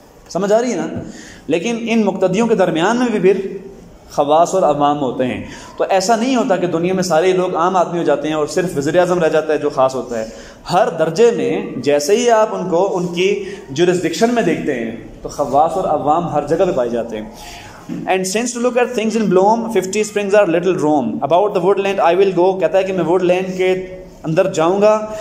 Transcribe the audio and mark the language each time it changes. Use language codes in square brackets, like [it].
[ur] سمجھ آ رہی ہے نا؟ لیکن ان مقتدیوں کے درمیان میں بھی پھر خواص اور عوام ہوتے ہیں. تو ایسا نہیں ہوتا کہ دنیا میں سارے لوگ عام آدمی ہو جاتے ہیں اور صرف وزیر اعظم رہ جاتا ہے جو خاص ہوتا ہے. ہر درجے میں جیسے ہی آپ ان کو ان کی جورسڈکشن میں دیکھتے ہیں تو خواص اور عوام ہر جگہ پہ پائے جاتے ہیں. [en] And since to look at things in bloom, 50 springs are little Rome. About the woodland I will go. [ur] کہتا ہے کہ میں ووڈ لینڈ کے اندر جاؤں گا.